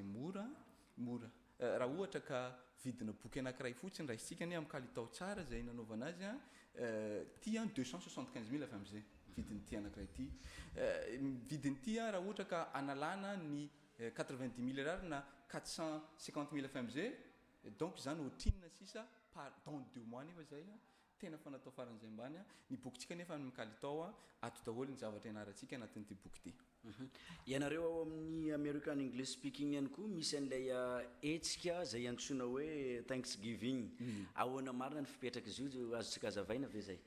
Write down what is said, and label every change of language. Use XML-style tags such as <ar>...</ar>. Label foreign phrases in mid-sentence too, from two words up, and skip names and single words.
<mg>mora raha ohatra ka vidina boky anankiray fotsiny raha isika ny amin'ny kalitao tsara zay nanaovana azy ty 275 000 FMZ vidiny ty anankiray ty vidiny ty raha ohatra ka analana ny 90 000 ariary na 450 000 FMZ donc zany ohatrinina sisa</mg> <fr>par dans 2 mois</fr> <mg>nefa zay tena fa natao faran'izay mbany ny bokytsika nefa amin'ny kalitao ato daholo ny zavatra ianarantsika anatin'ity boky ity. Ianareo ao amin'ny American English Speaking ihany koa misy an'ilay hetsika zay antsoina hoe Thanksgiving. Ahoana marina ny fipetraka izy io azotsika hazavaina ve zay?</mg>